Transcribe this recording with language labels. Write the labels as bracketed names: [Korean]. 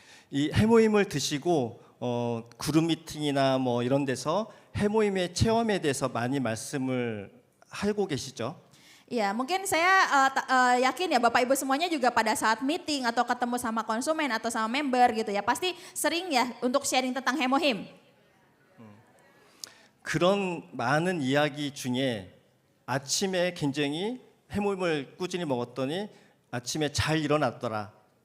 [Korean] 이 해모임을 드시고 그룹 미팅이나 뭐 이런 데서 해모임의 체험에 대해서 많이 말씀을 하고 계시죠? [Indonesian] Ya, mungkin saya yakin ya Bapak Ibu semuanya juga pada saat meeting atau ketemu sama konsumen atau sama member gitu ya, pasti sering ya untuk sharing tentang hemohim. [Korean] 그런 많은 이야기 중에 아침에 굉장히 해모임을 꾸준히 먹었더니 아침에 잘 일어났더라.